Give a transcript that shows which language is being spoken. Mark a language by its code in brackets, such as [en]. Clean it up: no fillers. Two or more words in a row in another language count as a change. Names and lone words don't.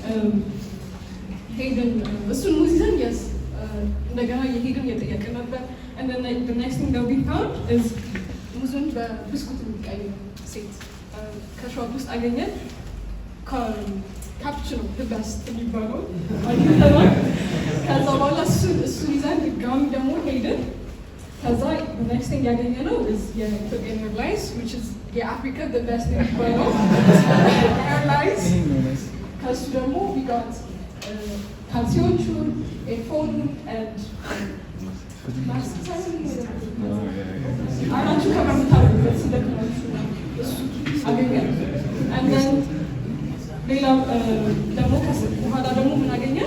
[am] ሄድን። እሱን ሙዝ ይዘን የስ እንደገና የሄድን እየጠየቅን ነበር። [en] next thing we found is [am] ሙዙን በብስኩት የሚቀይር ሴት ከሾፕ ውስጥ አገኘን። [en] cappuccino best [am] የሚባለው ከዛ በኋላ እሱን ይዘን ድጋሚ ደግሞ ሄድን። ከዛ [en] next thing [am] ያገኘነው የኢትዮጵያን ኤርላይንስ [en] which is [am] የአፍሪካ [en] the best [am] የሚባለው ኤርላይንስ። ከእሱ ደግሞ [en] we got [am] ካልሲዎቹን፣ ኤርፎኑን አይናችሁ ከምታደርጉበት ሲደክማችሁ እሱ አገኘን። ሌላ ደግሞ በኋላ ደግሞ ምን አገኘን?